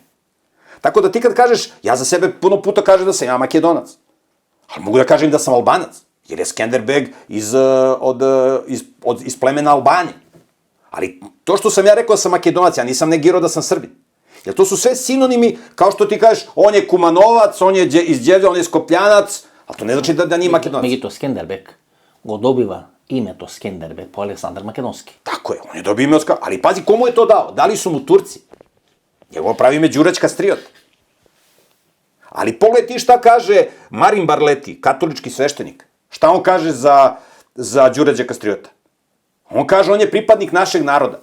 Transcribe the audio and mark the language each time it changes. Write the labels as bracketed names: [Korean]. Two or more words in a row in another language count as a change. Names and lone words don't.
[Serbian] Tako da ti kad kažeš, ja za sebe puno puta kažem da sam ja Makedonac, ali mogu da kažem da sam Albanac, jer je Skenderbeg iz plemena Albanije. Ali to što sam ja rekao da sam Makedonac, ja nisam negirao da sam Srbin. Jer to su sve sinonimi, kao što ti kažeš, on je Kumanovac, on je iz Đevlja, on je Skopljanac, ali to ne znači da nije Makedonac. [Macedonian] Меѓутоа Скендербег го добива името Скендербег по Александар Македонски. [Serbian] Tako je, on je dobio ime, ali pazi, komu je to dao? Dali su mu Turci. Njegovo pravi ime Đurać Kastriot. Ali pogledaj ti šta kaže Marin Barleti, katolički sveštenik. Šta on kaže za Đurađa Kastriota? On kaže, on je pripadnik našeg naroda.